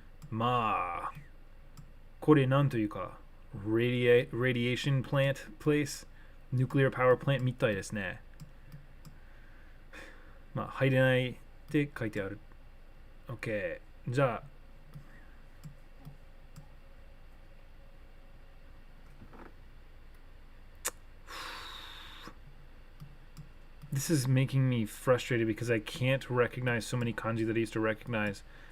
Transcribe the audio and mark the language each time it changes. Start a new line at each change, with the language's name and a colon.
Japanese: まあ、これなんというか、
English: radiation plant place? Nuclear power plant
Japanese: みたいですね。まあ、入れないって書いてある。
English: OK。じゃあ、This is making me frustrated because I can't recognize so many kanji that I used to recognize.